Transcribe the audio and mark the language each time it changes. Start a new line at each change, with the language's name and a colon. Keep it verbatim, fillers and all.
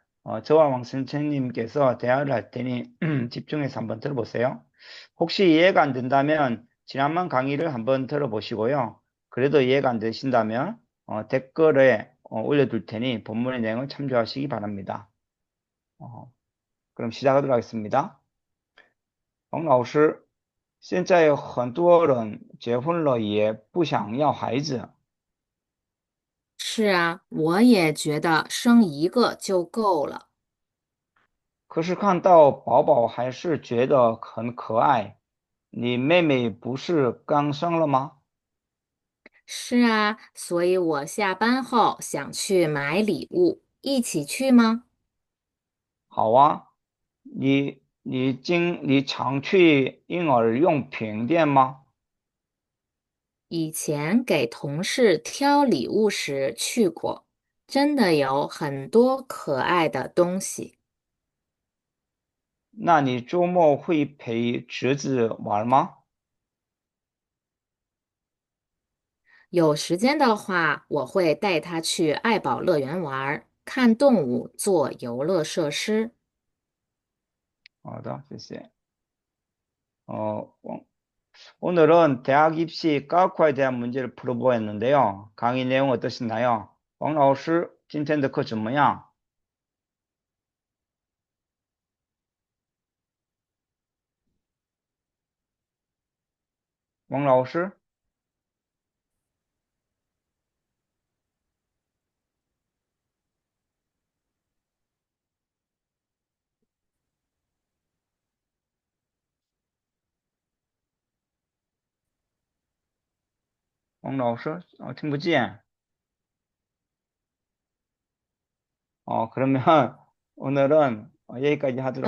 Korean: 어, 저와 왕 선생님께서 대화를 할 테니 집중해서 한번 들어보세요. 혹시 이해가 안 된다면 지난번 강의를 한번 들어보시고요. 그래도 이해가 안 되신다면 어, 댓글에 어, 올려둘 테니 본문의 내용을 참조하시기 바랍니다. 어, 그럼 시작하도록 하겠습니다.
Chinese: 王老师，现在很多人结婚了也不想要孩子。是啊，我也觉得生一个就够了。可是看到宝宝还是觉得很可爱。你妹妹不是刚生了吗？是啊，所以我下班后想去买礼物，一起去吗？好啊，你你经你常去婴儿用品店吗？以前给同事挑礼物时去过，真的有很多可爱的东西。那你周末会陪侄子玩吗？有时间的话，我会带他去爱宝乐园玩儿，看动物，做游乐设施。好的，谢谢。
Korean: 哦，王오늘은 대학 입시 과학화에 대한 문제를 풀어보았는데요. 강의 내용 어떠셨나요?
Chinese: 王老师，今天的课怎么样？王老师，王老师，哦，听不见。
Korean: 어, 그러면 오늘은 어, 여기까지 하도록